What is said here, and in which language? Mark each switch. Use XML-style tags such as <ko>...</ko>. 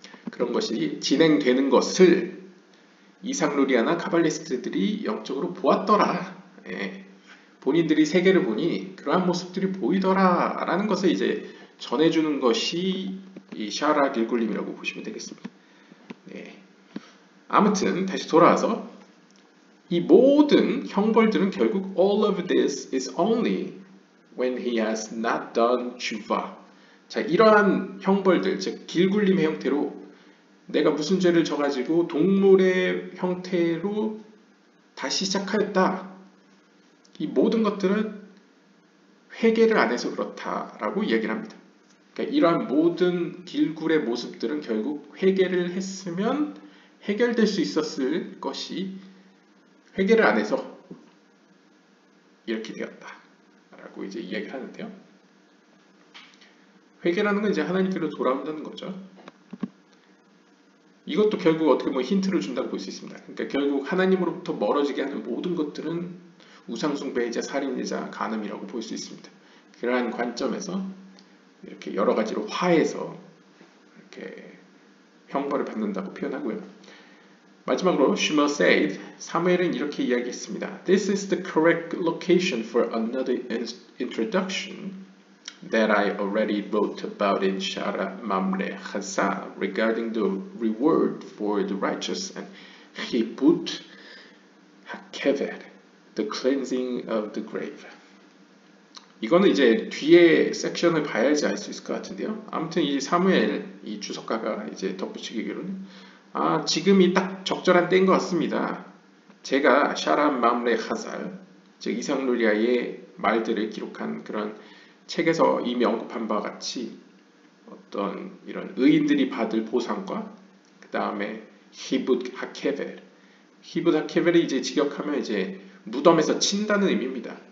<ko>그런 것이 진행되는 것을 이상루리아나 카발리스트들이 영적으로 보았더라. 예. 본인들이 세계를 보니 그러한 모습들이 보이더라 라는 것을 이제 전해주는 것이 이 샤라 길굴림이라고 보시면 되겠습니다. 네. 아무튼 다시 돌아와서 이 모든 형벌들은 결국</ko> <en>all of this is only when he has not done tshuva.</en> <ko>자, 이러한 형벌들, 즉 길굴림의 형태로 내가 무슨 죄를 져가지고 동물의 형태로 다시 시작하였다. 이 모든 것들은 회개를 안 해서 그렇다라고 이야기를 합니다. 그러니까 이러한 모든 길굴의 모습들은 결국 회개를 했으면 해결될 수 있었을 것이 회개를 안 해서 이렇게 되었다라고 이제 이야기를 하는데요. 회개라는 건 이제 하나님께로 돌아온다는 거죠. 이것도 결국 어떻게 보면 힌트를 준다고 볼 수 있습니다. 그러니까 결국 하나님으로부터 멀어지게 하는 모든 것들은 우상숭배이자 살인이자 간음이라고 볼 수 있습니다. 그러한 관점에서 이렇게 여러 가지로 화해서 이렇게 형벌을 받는다고 표현하고요. 마지막으로</ko> <en>Shmuel said,</en> <ko>사무엘은 이렇게 이야기했습니다.</ko> <en>This is the correct location for another introduction that I already wrote about in Shara Mamre Chazal regarding the reward for the righteous and Chibut HaKever, the cleansing of the grave.</en> <ko>이거는 이제 뒤에 섹션을 봐야지 알 수 있을 것 같은데요. 아무튼 이 사무엘 이 주석가가 이제 덧붙이기로는 지금이 딱 적절한 때인 것 같습니다. 제가 샤람 맘레 하살, 즉 이상루리아의 말들을 기록한 그런 책에서 이미 언급한 바와 같이 어떤 이런 의인들이 받을 보상과 그 다음에 히붓 하케벨, 히붓 하케벨이 이제 직역하면 이제 무덤에서 친다는 의미입니다.</ko>